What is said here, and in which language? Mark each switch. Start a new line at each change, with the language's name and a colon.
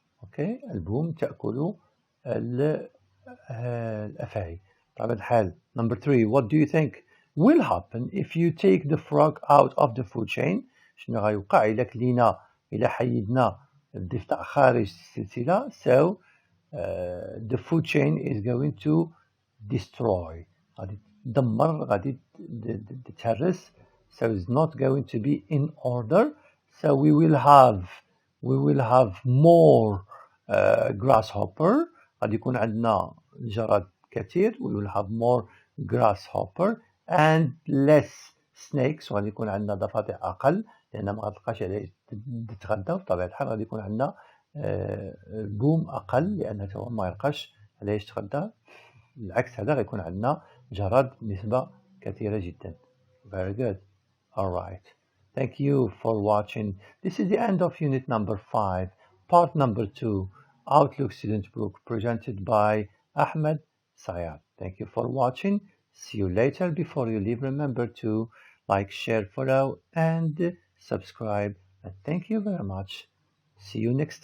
Arabic: Okay, البوم تأكل الأفاعي. بطبيعة الحال
English: number 3, what do you think will happen if you take the frog out of the food chain؟
Arabic: شنو غيوقع إلا كلينا إلا حيدنا الضفدع خارج السلسلة؟
English: So the food chain is going to destroy.
Arabic: غادي تدمر، غادي تتهرس.
English: So it's not going to be in order. So we will have more grasshopper.
Arabic: غادي يكون عندنا جراد كثير.
English: We will have more grasshopper and less snakes.
Arabic: وغادي يكون عندنا ضفادع أقل لأن ما غتلقاش عليه تتغدى. بطبيعة الحال غادي يكون عندنا البوم أقل لأنه هو ما يلقاش عليه يتغدى. العكس هذا غيكون عندنا جراد نسبة كثيرة جدا.
English: Very good. Alright. Thank you for watching. This is the end of unit number 5, part number 2, Outlook Student Book, presented by Ahmed Sayad. Thank you for watching. See you later. Before you leave, remember to like, share, follow, and subscribe. And thank you very much. See you next time.